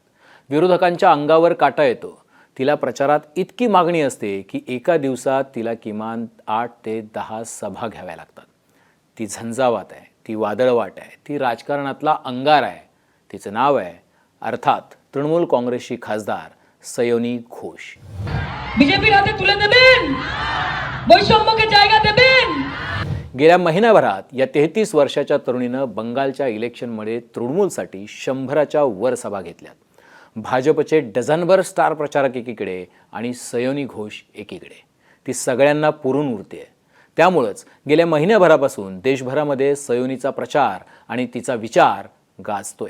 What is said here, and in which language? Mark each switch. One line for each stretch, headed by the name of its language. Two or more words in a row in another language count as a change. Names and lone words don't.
Marathi: विरोधकांच्या अंगावर काटा येतो. तिला प्रचारात इतकी मागणी असते की एका दिवसात तिला किमान 8 ते 10 सभा घ्याव्या लागतात. ती झंझावात आहे, ती वादळवाट आहे, ती राजकारणातला अंगार आहे. तिचं नाव आहे अर्थात तृणमूल काँग्रेसची खासदार सयोनी घोष.
Bangla: বিজেপির হাতে তুলে দেবেন, বৈষম্যকে জায়গা দেবেন।
Marathi: गेल्या महिन्याभरात या 33 वर्षाच्या तरुणीनं बंगालच्या इलेक्शनमध्ये तृणमूलसाठी 100च्या वर सभा घेतल्यात. भाजपचे डझनभर स्टार प्रचारक एकीकडे आणि सयोनी घोष एकीकडे. ती सगळ्यांना पुरून उरते. त्यामुळंच गेल्या महिन्याभरापासून देशभरामध्ये सयोनीचा प्रचार आणि तिचा विचार गाजतोय.